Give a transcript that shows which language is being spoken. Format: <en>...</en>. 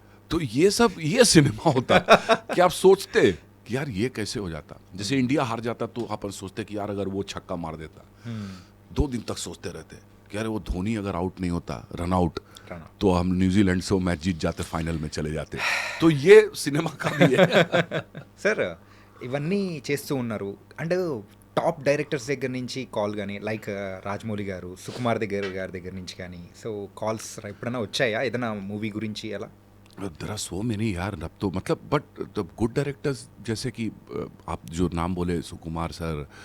<hi>तो ये सब, ये सिनेमा होता कि आप सोचते कि यार ये कैसे हो जाता। जैसे इंडिया हार जाता तो अपन सोचते कि यार अगर वो छक्का मार देता, 2 दिन तक सोचते रहते कि यार वो धोनी अगर आउट नहीं होता, रन आउट, तो हम न्यूजीलैंड से वो मैच जीत जाते, फाइनल में चले जाते। तो ये सिनेमा का भी है।</hi> <te>సార్ ఇవన్నీ చేస్తూ ఉన్నారు అండ్ టాప్ డైరెక్టర్స్ దగ్గర నుంచి కాల్ కానీ లైక్ రాజమౌళి గారు, సుకుమార్ గారి దగ్గర నుంచి కానీ, సో కాల్స్ ఎప్పుడైనా వచ్చాయా ఏదైనా మూవీ గురించి అలా?</te> <en>there are so many</en> <hi>यार, अब तो मतलब,</hi> <en>but the good directors</en> <hi>जैसे कि आप जो नाम बोले, सुकुमार सर,</hi>